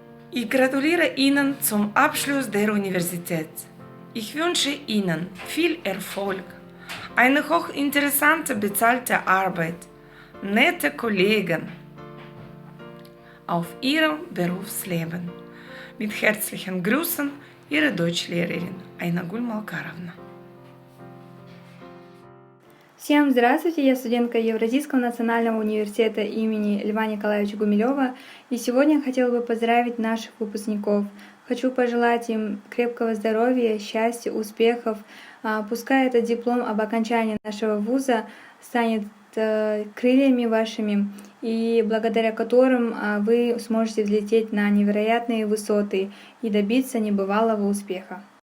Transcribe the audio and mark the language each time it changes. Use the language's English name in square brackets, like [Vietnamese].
[German] Ich gratuliere Ihnen zum Abschluss der Universität. Ich wünsche Ihnen viel Erfolg, eine hochinteressante bezahlte Arbeit, nette Kollegen auf Ihrem Berufsleben. Mit herzlichen Grüßen, Ihre Deutschlehrerin Айнагуль Малкаровна. [Russian] Всем здравствуйте, я студентка Евразийского национального университета имени Льва Николаевича Гумилева, и сегодня хотела бы поздравить наших выпускников. Хочу пожелать им крепкого здоровья, счастья, успехов. Пускай этот диплом об окончании нашего вуза станет крыльями вашими, и благодаря которым вы сможете взлететь на невероятные высоты и добиться небывалого успеха.